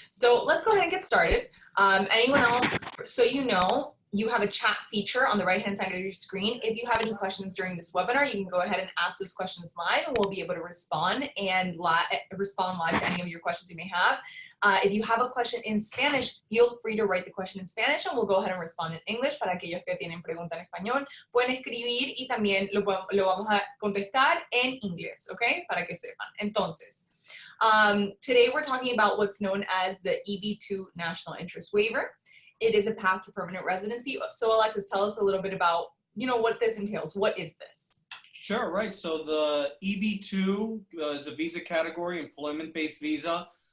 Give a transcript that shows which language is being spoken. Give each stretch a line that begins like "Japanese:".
English: So let's go ahead and get started. Anyone else, so you know, you have a chat feature on the right-hand side of your screen. If you have any questions during this webinar, you can go ahead and ask those questions live, and we'll be able to respond live to any of your questions you may have. If you have a question in Spanish, feel free to write the question in Spanish, and we'll go ahead and respond in English.
Spanish: Para aquellos que tienen pregunta en español, pueden escribir y también lo vamos a contestar en inglés, ¿ok? Para que sepan.
English: Entonces, today we're talking about what's known as the EB-2 National Interest Waiver. It is a path to permanent residency. So Alexis, tell us a little bit about, what this entails. What is this? Sure, right. So the EB-2 is a visa category, employment-based visa.